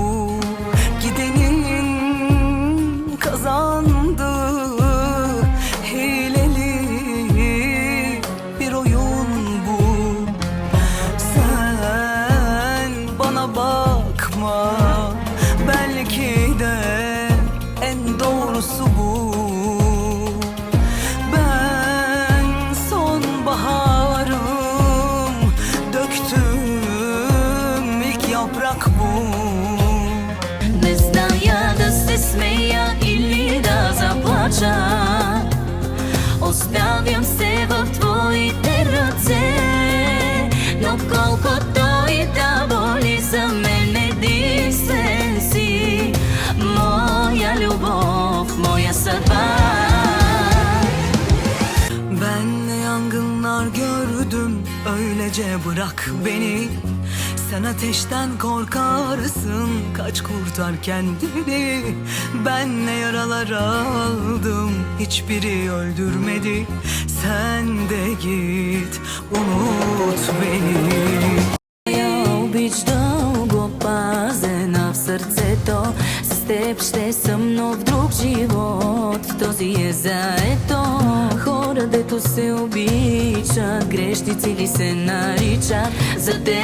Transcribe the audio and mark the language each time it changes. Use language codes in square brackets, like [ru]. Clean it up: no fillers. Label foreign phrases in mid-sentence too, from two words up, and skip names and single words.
[tr] Gidenin kazandı, hileli bir oyun bu. Sen bana bakma, belki de en doğrusu bu. [bg] Не зная да се смея или да заплача. Оставям се в твоите ръце, но колкото и да боли, за мен единствен си. Моя любов, моя съдба. [tr] Ben ne yangınlar gördüm, öylece bırak beni. Sen ateşten korkarsın, kaç kurtar kendini. Ben ne yaralar aldım, hiçbiri öldürmedi. Sen de git, unut beni. [bg] Обич дългопазена в сърцето. С теб ще съм нов друг живот. Този е заето. Хора, дето се обичат, грешници ли се наричат.